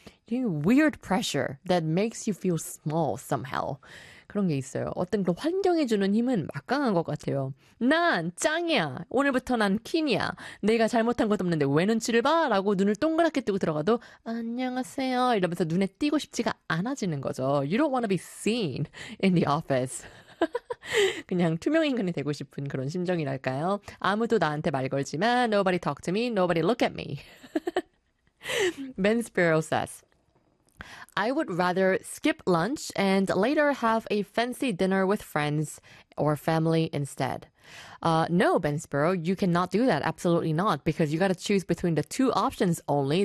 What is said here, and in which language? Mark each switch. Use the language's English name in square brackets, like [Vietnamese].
[English] Weird pressure that makes you feel small somehow. [Korean] 그런 게 있어요. 어떤 그 환경이 주는 힘은 막강한 것 같아요. 난 짱이야. 오늘부터 난 퀸이야. 내가 잘못한 것도 없는데 왜 눈치를 봐? 라고 눈을 동그랗게 뜨고 들어가도 안녕하세요 이러면서 눈에 띄고 싶지가 않아지는 거죠. [English] You don't want to be seen in the office. [Korean] 그냥 투명 인간이 되고 싶은 그런 심정이랄까요? 아무도 나한테 말 걸지만 [English] Nobody talk to me, nobody look at me. Ben Spiro says, I would rather skip lunch and later have a fancy dinner with friends or family instead. No, Ben Spiro, you cannot do that. Absolutely not. Because you got to choose between the two options only.